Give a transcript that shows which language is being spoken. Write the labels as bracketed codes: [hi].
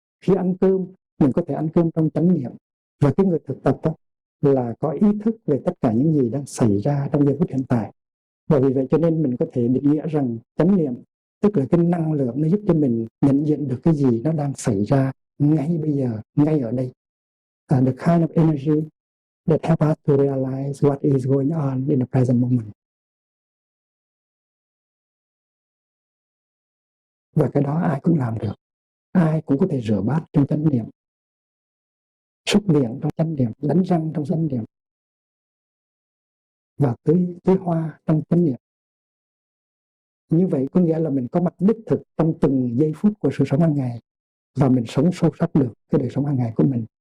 [vi] Khi ăn cơm, mình có thể ăn cơm trong chánh niệm. Và cái người thực tập đó là có ý thức về tất cả những gì đang xảy ra trong giờ phút hiện tại. Và vì vậy cho nên mình có thể định nghĩa rằng chánh niệm tức là cái năng lượng nó giúp cho mình nhận diện được cái gì nó đang xảy ra ngay bây giờ, ngay ở đây. [en] The kind of energy that help us to realize what is going on in the present moment. [vi] Và cái đó ai cũng làm được. Ai cũng có thể rửa bát trong chánh niệm, xúc miệng trong chánh niệm, đánh răng trong chánh niệm, và tưới hoa trong chánh niệm. Như vậy có nghĩa là mình có mặt đích thực trong từng giây phút của sự sống hàng ngày, và mình sống sâu sắc được cái đời sống hàng ngày của mình.